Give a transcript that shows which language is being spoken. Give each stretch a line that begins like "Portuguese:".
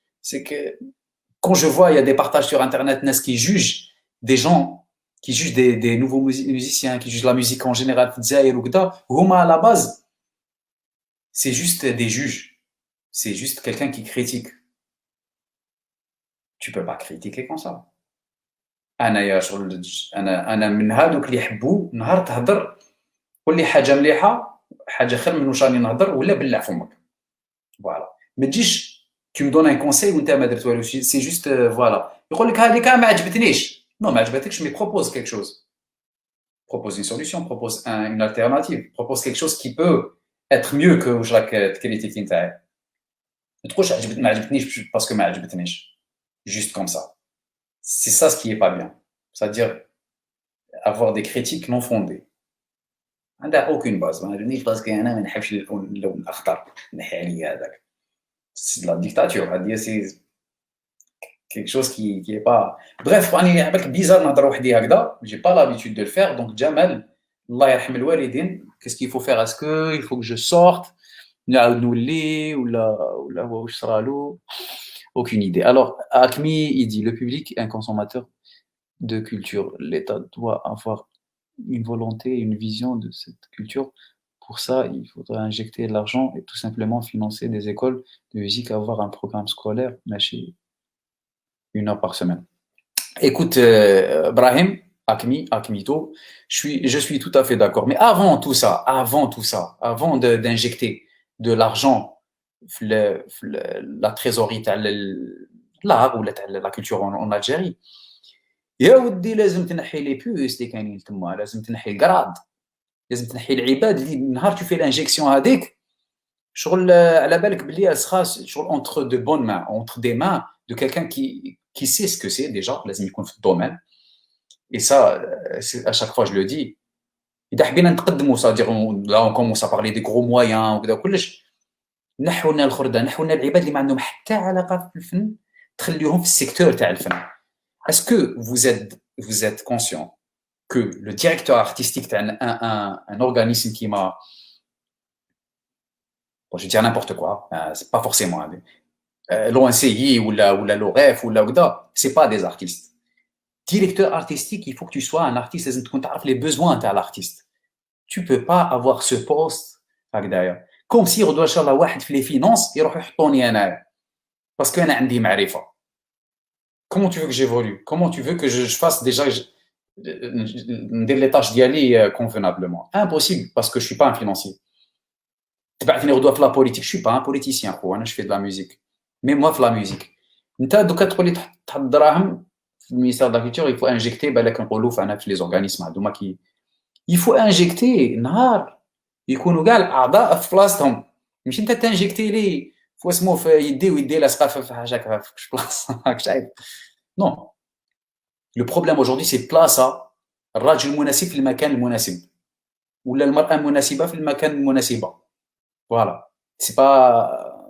French: C'est que quand je vois il y a des partages sur internet ناس qui jugent des gens qui jugent des nouveaux musiciens qui jugent la musique en général
Arabic: في الجزائر وكذا هما
French: à la base c'est juste des juges. C'est juste quelqu'un qui critique. Tu peux pas critiquer comme ça.
Arabic: انايا شغل انا من هادوك اللي يحبوا نهار تهضر قول لي حاجه مليحه حاجه خير من واش راني نهضر ولا بلع فمك فوالا ما تجيش
French: tu me donnes un conseil
Arabic: وانت ما درت والو سي جوست فوالا يقول لك هذيك ما عجبتنيش نو ما عجبتكش مي
French: propose quelque chose propose une solution propose une alternative propose quelque chose qui peut être mieux que
Arabic: واش راك تكريتيكي نتاعي ما تقولش ما عجبتنيش باسكو ما عجبتنيش
French: juste comme ça. C'est ça ce qui est pas bien. C'est-à-dire avoir des critiques non fondées.
Arabic: عندها
French: aucune base.
Arabic: ما عجبنيش باسكو انا ما نحبش اللون الاخضر نحي عليا هذاك.
French: C'est de la dictature.
Arabic: هذه
French: c'est quelque chose qui est pas.
Arabic: Bref, راني عبالك بيزار نهضر وحدي هكذا.
French: J'ai pas l'habitude de le faire.
Arabic: Donc Jamal, الله يرحم الوالدين.
French: Qu'est-ce qu'il faut faire? Est-ce que il faut que je sorte?
Arabic: نعاود نولي ولا هو واش صرالو؟
French: Aucune idée. Alors, Acme, il dit, le public est un consommateur de culture. L'État doit avoir une volonté, une vision de cette culture. Pour ça, il faudra injecter de l'argent et tout simplement financer des écoles de musique, avoir un programme scolaire, lâcher 1 heure par semaine. Écoute, Brahim, Acmito, je suis tout à fait d'accord. Mais avant tout ça, avant d'injecter de l'argent la trésorerie تاع l'art ولا تاع la culture en Algérie
Arabic: يا ودي لازم تنحي لي بوس اللي كاينين تما لازم تنحي الكراد لازم تنحي العباد اللي نهار
French: tu fais l'injection
Arabic: هذيك شغل على بالك بلي اسخا شغل
French: entre de bonnes mains entre des mains de quelqu'un qui sait ce que c'est déjà
Arabic: لازم يكون في الدومين
French: et ça à chaque fois je le dis
Arabic: إذا حبينا نتقدموا
French: c'est-à-dire là on commence à parler des gros moyens
Arabic: وكذا كلش نحو لنا الخردة نحو لنا العباد اللي ما عندهم حتى علاقة بالفن تخليهم في السيكتور تاع الفن.
French: Est-ce que vous êtes conscient que le directeur artistique تاع un organisme qui m'a bon, je vais dire n'importe quoi c'est pas forcément l'ONCI ou l'OREF ou là c'est pas des artistes. Directeur artistique il faut que tu sois un artiste
Arabic: لازم تكون تعرف
French: les besoins تاع l'artiste. Tu peux pas avoir ce poste
Arabic: هكذايا كوم سي غدوه ان شاء الله واحد في لي فينانس يروحوا يحطوني انايا باسكو انا عندي معرفه.
French: Comment tu veux que j'évolue? Comment tu veux que je fasse déjà
Arabic: ندير لي طاش ديالي
French: convenablement? Impossible parce que je suis pas un financier.
Arabic: تبعثني غدوه في لا بوليتيك
French: je suis pas un politicien
Arabic: خو انا
French: je fais de la musique. Mais moi في la musique.
Arabic: انت دوكا تقول لي تحط دراهم في المينيستير دا كولتور
French: il faut injecter
Arabic: بالك نقولوا فانا في لي زورغانيزم هذوما كي il faut injecter نهار يكونوا كاع الاعضاء في بلاصتهم ماشي انت تنجيكتي لي فواسمو في يدي ويدي لاصقه في حاجه في بلاصه راك شايف نو لو بروبليم اaujourd'hui سي بلاصه الراجل المناسب في المكان المناسب ولا المراه المناسبه في المكان المناسبه فوالا سي با